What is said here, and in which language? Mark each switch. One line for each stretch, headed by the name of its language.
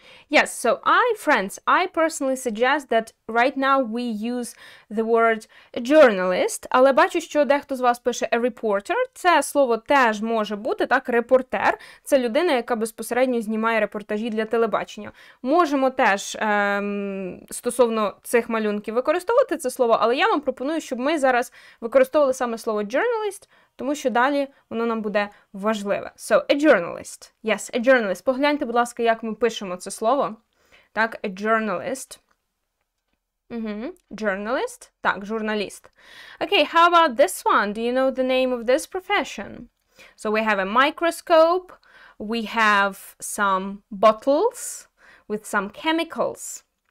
English: Yes, so friends, I personally suggest that right now we use the word journalist,
Ukrainian: але бачу, що дехто з вас пише
English: a reporter.
Ukrainian: Це слово теж може бути, так, репортер. Це людина, яка безпосередньо знімає репортажі для телебачення. Можемо теж стосовно цих малюнків використовувати це слово, але я вам пропоную, щоб ми зараз використовували саме слово journalist, тому що далі воно нам буде важливе.
English: So, a journalist. Yes, a journalist.
Ukrainian: Погляньте, будь ласка, як ми пишемо це слово. Так, a journalist.
English: Journalist.
Ukrainian: Так, журналіст.
English: Okay, how about this one? Do you know the name of this profession? So, we have a microscope. We have some bottles with some chemicals.